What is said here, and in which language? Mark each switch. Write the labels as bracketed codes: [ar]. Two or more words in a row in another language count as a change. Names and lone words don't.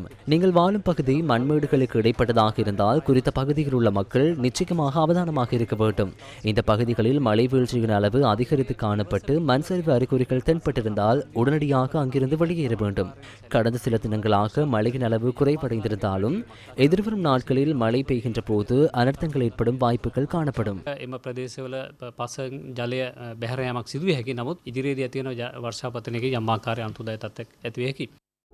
[ta] நீங்கள் வாழும் பகுதி மண்மேடுகளுக்கு இடைப்பட்டதாக இருந்தால் குறித்த பகுதியில் உள்ள மக்கள் நிச்சயமாக அவதானமாக இருக்க வேண்டும். இந்த பகுதிகளில் மழை வீழ்ச்சியின் அளவு அதிகரித்து காணப்பட்டு மண் சரிவு அறிகுறிகள் தென்பட்டிருந்தால் உடனடியாக அங்கிருந்து வெளியேற வேண்டும். கடந்த சில தினங்களாக மழையின் அளவு குறைவடைந்திருந்தாலும் எதிர்வரும் நாட்களில் மழை பெய்கின்ற போது அனர்த்தங்கள் ஏற்படும் வாய்ப்புகள் காணப்படும். [si] එම ප්‍රදේශවල පස ජලය බැහැර යාමක් සිදු විය හැකි. නමුත් ඉදිරියේදී ඇති වෙන වර්ෂාපතනයේ යම් ආකාරයක අන්තර්දාය තත්ත්වයක් ඇති විය හැකියි.